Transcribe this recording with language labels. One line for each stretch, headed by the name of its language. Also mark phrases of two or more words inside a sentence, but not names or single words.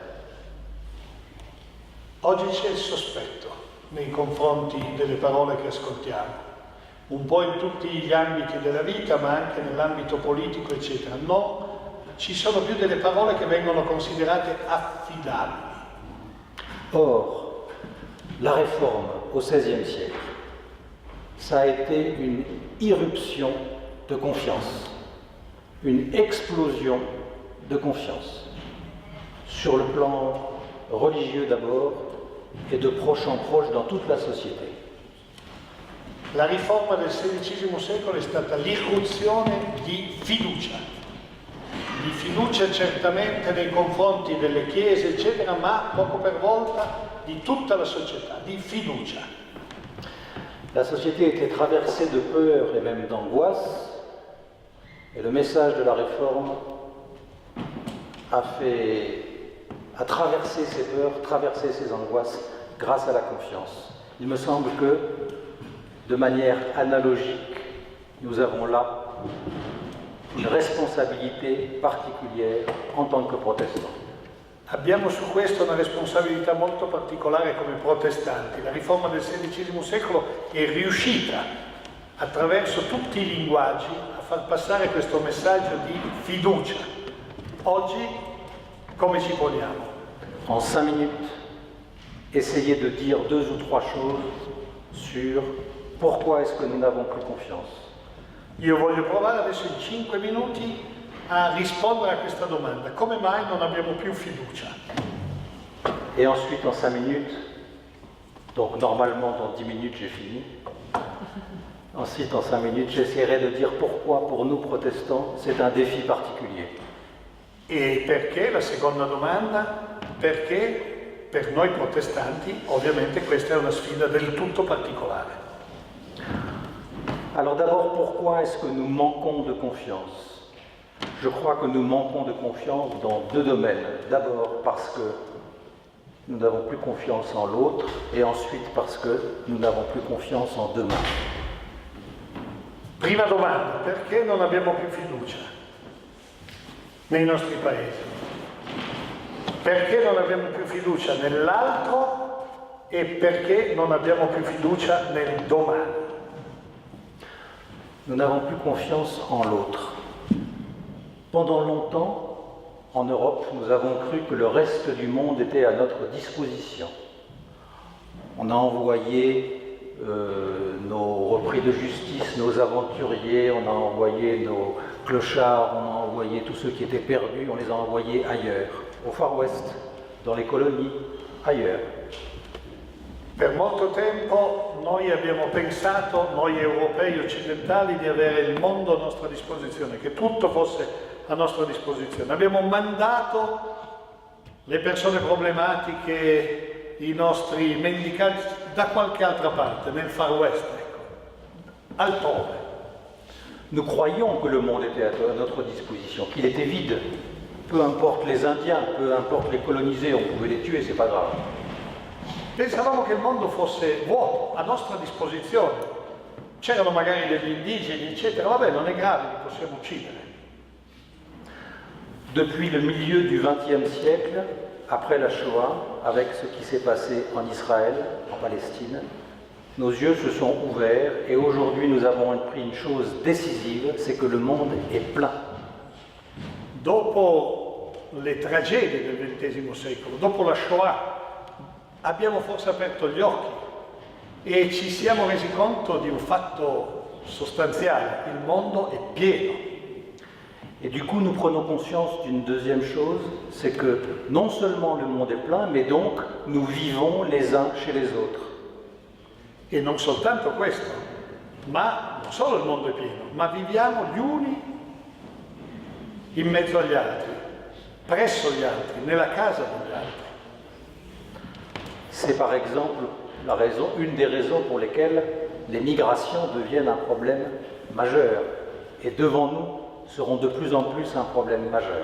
Italian: Oggi c'è il sospetto nei confronti delle parole che ascoltiamo, un po' in tutti gli ambiti della vita, ma anche nell'ambito politico, eccetera. No, ci sono più delle parole che vengono considerate affidabili.
French: Or, la réforme au XVIe siècle, ça a été une irruption de confiance, une explosion de confiance, sur le plan religieux d'abord et de proche en proche dans toute la société.
Italian: La riforma del XVI secolo è stata l'irruzione di fiducia certamente nei confronti delle chiese, eccetera, ma poco per volta di tutta la società, di fiducia.
French: La société était traversée de peur et même d'angoisse, et le message de la réforme a traversé ces peurs, traversé ces angoisses grâce à la confiance. Il me semble que, de manière analogique, nous avons là une responsabilité particolare en tant que protestants.
Italian: Abbiamo su questo una responsabilità molto particolare come protestanti. La riforma del XVI secolo è riuscita, attraverso tutti i linguaggi, a far passare questo messaggio di fiducia. Oggi come ci poniamo?
French: En 5 minutes, essayez de dire 2 ou 3 choses sur pourquoi est-ce que nous n'avons plus confiance.
Italian: Io voglio provare adesso in 5 minuti a rispondere a questa domanda. Come mai non abbiamo più fiducia?
French: Et ensuite, en 5 minutes, donc normalement dans 10 minutes j'ai fini, ensuite en 5 minutes j'essaierai de dire pourquoi pour nous protestants c'est un défi particulier.
Italian: E perché, la seconda domanda, perché per noi protestanti ovviamente questa è una sfida del tutto particolare.
French: Alors d'abord, pourquoi est-ce que nous manquons de confiance? Je crois que nous manquons de confiance dans 2 domaines. D'abord parce que nous n'avons plus confiance en l'autre, et ensuite parce que nous n'avons plus confiance en demain.
Italian: Prima domanda, perché non abbiamo più fiducia nei nostri paesi? Perché non abbiamo più fiducia nell'altro e perché non abbiamo più fiducia nel domani?
French: Nous n'avons plus confiance en l'autre. Pendant longtemps, en Europe, nous avons cru que le reste du monde était à notre disposition. On a envoyé nos repris de justice, nos aventuriers, on a envoyé nos clochards, on a envoyé tous ceux qui étaient perdus, on les a envoyés ailleurs, au Far West, dans les colonies, ailleurs.
Italian: Per molto tempo noi abbiamo pensato, noi europei occidentali, di avere il mondo a nostra disposizione, che tutto fosse a nostra disposizione. Abbiamo mandato le persone problematiche, i nostri mendicanti, da qualche altra parte, nel Far West, ecco, altrove.
French: Nous croyions que le monde était à notre disposition, qu'il était vide. Peu importe les Indiens, peu importe les colonisés, on pouvait les tuer, c'est pas grave.
Italian: Pensavamo che il mondo fosse vuoto, a nostra disposizione. C'erano magari degli indigeni, eccetera, vabbè, non è grave, li possiamo uccidere.
French: Depuis le milieu du XXe siècle, après la Shoah, avec ce qui s'est passé en Israël, en Palestine, nos yeux se sont ouverts et aujourd'hui nous avons appris une chose décisive, c'est que le monde est plein.
Italian: Dopo le tragedie del XX secolo, dopo la Shoah, abbiamo forse aperto gli occhi e ci siamo resi conto di un fatto sostanziale: il mondo è pieno.
French: Et du coup, nous prenons conscience d'une deuxième chose, c'est que non seulement le monde est plein, mais donc nous vivons les uns chez les autres.
Italian: E non soltanto questo, ma non solo il mondo è pieno, ma viviamo gli uni in mezzo agli altri, presso gli altri, nella casa degli altri.
French: C'est par exemple une des raisons pour lesquelles les migrations deviennent un problème majeur et devant nous seront de plus en plus un problème majeur.